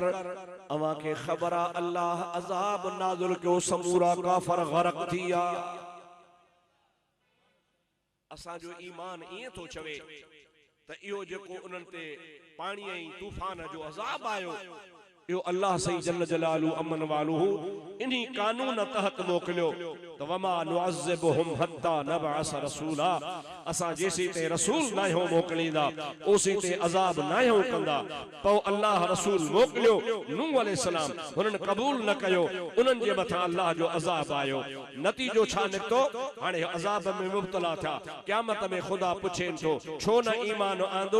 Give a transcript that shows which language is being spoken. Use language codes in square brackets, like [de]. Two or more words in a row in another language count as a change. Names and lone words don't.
[sd] अवां खे ख़बर आ अल्लाह अज़ाब नाज़िल कयो, समूरा काफ़र गरक थिया। असांजो ईमान ईअं थो चवे त इहो जेको उन्हनि ते पाणी ऐं तूफ़ान जो अज़ाब आयो, इहो अल्लाह सही [ar] جل جلاله وعم نواله [sd] इन्ही कानून तहत मोकिलियो त [ar] وما نعذبهم حتى نبعث رسولا, [sd] असां जेसी ते रसूल नाहियो मोकिलींदा ओसी ते अज़ाब नाहियो कंदा। पोइ अल्लाह रसूल मोकिलियो नूह अलैहिस्सलाम, हुननि क़बूल न कयो, उन्हनि जे मथां अल्लाह जो अज़ाब आयो। नतीजो छा निकितो? हाणे अज़ाब में मुब्तला थिया। क़यामत में ख़ुदा पुछेनि थो छो न ईमान आंदो?